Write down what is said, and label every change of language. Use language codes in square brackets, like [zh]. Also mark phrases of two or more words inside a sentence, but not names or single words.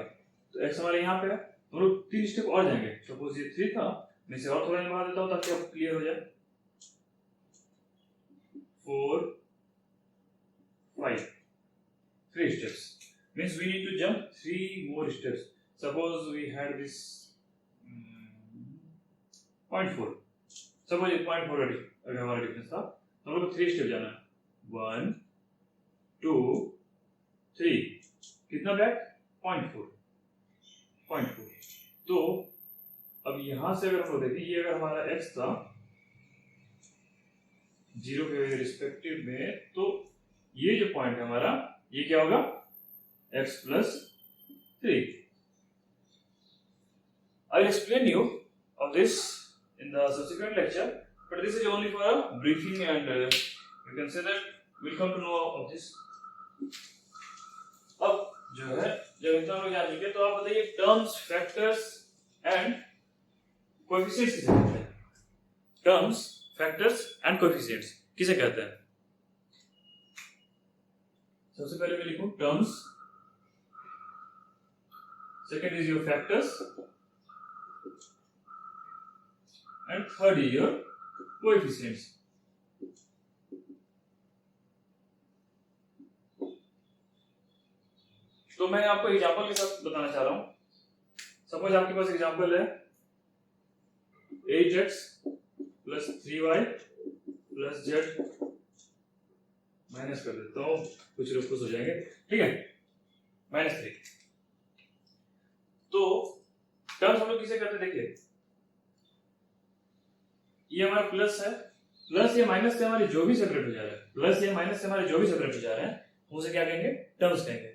[hi] तो x हमारे यहाँ पे है, तो हम लोग 3 स्टेप और जाएंगे। सपोज ये 3 था, मैं इसे और थोड़ा बढ़ा देता हूँ ताकि आपको क्लियर हो जाए। [en] 4 5 3 steps means we need to jump 3 more steps। Suppose we had this [hi] 0.4, suppose ये 0.4 अगर हमारा डिफरेंस था, तो हम लोग 3 स्टेप जाना है। 1 2 3, कितना बैक? 0.4। तो अब यहां से अगर हम देखें, ये अगर हमारा x था 0 के रिस्पेक्टिव में, तो ये जो पॉइंट है हमारा, ये क्या होगा, [en] x plus 3. I'll explain you of this in the subsequent lecture, but this is only for a briefing, and you can say that we'll come to know of this. [hi] अब जो है, जब इतना लोग जान चुके, तो आप बताइए [en] terms, factors and coefficients [hi] किसे कहते हैं? [en] terms, factors and coefficients [hi] किसे कहते हैं? सबसे पहले मैं लिखूं [en] terms, second is your factors, and third is your coefficients. [hi] तो मैं आपको एग्जांपल के साथ बताना चाह रहा हूं. सपोज आपके पास एग्जांपल है [en] 8x plus 3y plus z. [hi] माइनस कर देता हूं, कुछ लोग खुश हो जाएंगे, ठीक है, -3. तो टर्म्स हम लोग किसे करते, देखिए ये हमारा प्लस है, प्लस या माइनस से हमारे जो भी सेपरेट हो जा रहा है, प्लस या माइनस से हमारे जो भी सेपरेट हो जा रहे हैं, उसे क्या कहेंगे, टर्म्स कहेंगे.